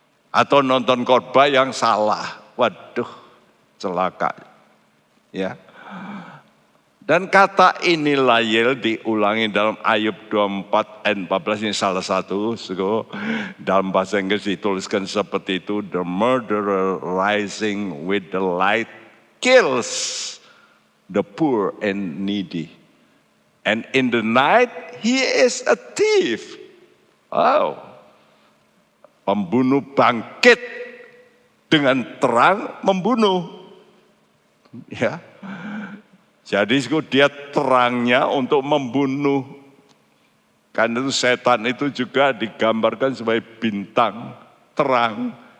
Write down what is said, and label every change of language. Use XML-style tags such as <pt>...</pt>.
<id>Atau nonton khotbah yang salah. Waduh, celaka. Ya. Dan kata ini layel diulangi dalam Ayub 24 ayat 14, ini salah satu. Dalam bahasa Inggris dituliskan seperti itu.</id> <en>The murderer rising with the light kills the poor and needy. And in the night he is a thief. Wow.</en> <id>Pembunuh bangkit dengan terang membunuh. Ya. Jadi dia terangnya untuk membunuh. Karena itu setan itu juga digambarkan sebagai bintang terang.</id>